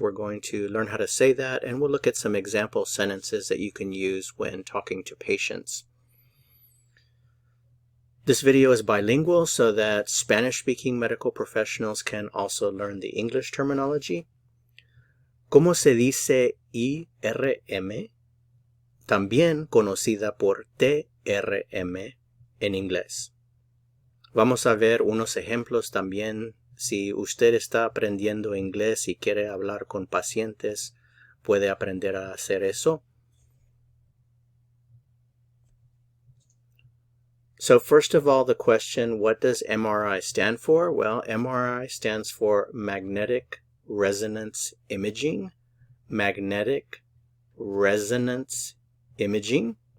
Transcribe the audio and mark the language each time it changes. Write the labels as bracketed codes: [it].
[en] We're going to learn how to say that, and we'll look at some example sentences that you can use when talking to patients. This video is bilingual so that Spanish-speaking medical professionals can also learn the English terminology. [es] ¿Cómo se dice IRM? También conocida por TRM en inglés. Vamos a ver unos ejemplos también. Si usted está aprendiendo inglés y quiere hablar con pacientes, puede aprender a hacer eso. [en] So first of all, the question, what does MRI stand for? Well, MRI stands for magnetic resonance imaging. Magnetic resonance imaging.